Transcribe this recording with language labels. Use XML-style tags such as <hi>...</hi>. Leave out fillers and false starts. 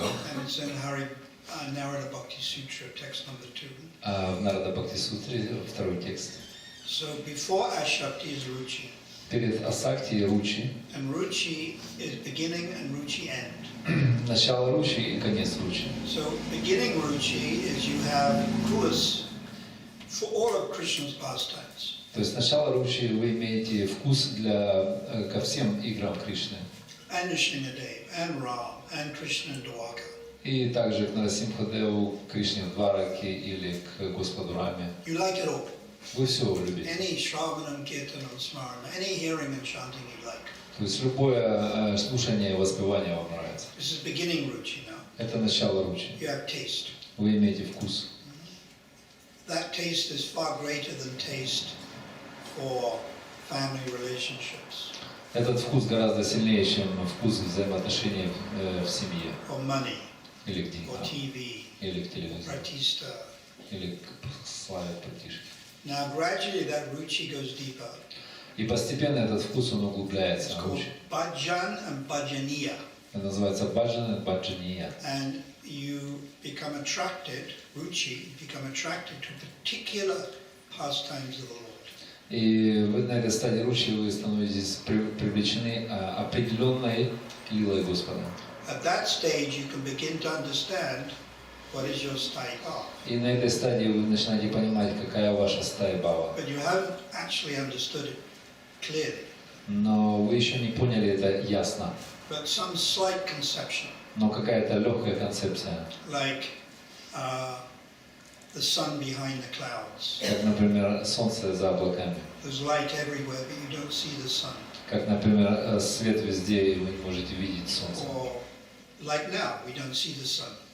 <en>and it's in Narada Bhakti Sutra, text number 2.</en> <ru>В Нарада Бхакти Сутре, второй текст.</ru> <en>So before Ashakti is Ruchi,</en> <ru>Перед Асакти и Ручи,</ru> <en>and Ruchi is beginning and Ruchi end.</en> <ru>начало Ручи и конец Ручи.</ru> <en>So beginning Ruchi is you have kulas for all of Krishna's pastimes.</en> <ru>То есть начало Ручи вы имеете вкус ко всем играм Кришны.</ru> <en>And Nrsimhadev, and Ram, and Krishna and Dwaka.</en> <ru>И также к Нарасимхадеву, Кришне в Двараке или к Господу Раме.</ru> <en>You like it all.</en> <ru>Вы все любите.</ru> <en>Any Shravanam, Kirtanam, Smarana, any hearing and chanting you like.</en> <ru>То есть любое слушание и воспевание вам нравится.</ru> <en>This is beginning Ruchi now.</en> <ru>Это начало Ручи.</ru> <en>You have taste.</en> <ru>Вы имеете вкус.</ru> <en>That taste is far greater than taste for family relationships,</en> <ru>Этот вкус гораздо сильнее, чем вкус взаимоотношений в семье.</ru> <en>or money,</en> <ru>Или к</ru> <en>or</en> <ru>деньгам,</ru> <en>TV,</en> <ru>или к телевизору,</ru> <en>pratista.</en> <ru>или к славе братишки.</ru> <en>Now gradually that Ruchi goes deeper.</en> <ru>И постепенно этот вкус он</ru> <en>It's</en> <ru>углубляется.</ru> <en>called Bhajan and Bhajaniya.</en> <ru>Это называется баджана, баджания.</ru> <en>And you become attracted, Ruchi, become attracted to particular pastimes of the Lord.</en> <ru>И вы на этой стадии ручи вы становитесь привлечены определенной лилой Господа.</ru> <en>At that stage you can begin to understand what is your stai path.</en> <ru>И на этой стадии вы начинаете понимать, какая ваша стая бава.</ru> <en>But you haven't actually understood it clearly.</en> <ru>Но вы еще не поняли это ясно.</ru> <en>But some slight conception,</en> <ru>Но какая-то легкая концепция.</ru> <en>like the sun behind the clouds.</en> <ru>Как, например, солнце за облаками.</ru> <en>There's light everywhere, but you don't see the sun.</en> <ru>Как, например, свет везде, и вы не можете видеть солнце.</ru> <en>Or like now, we don't see the sun,</en>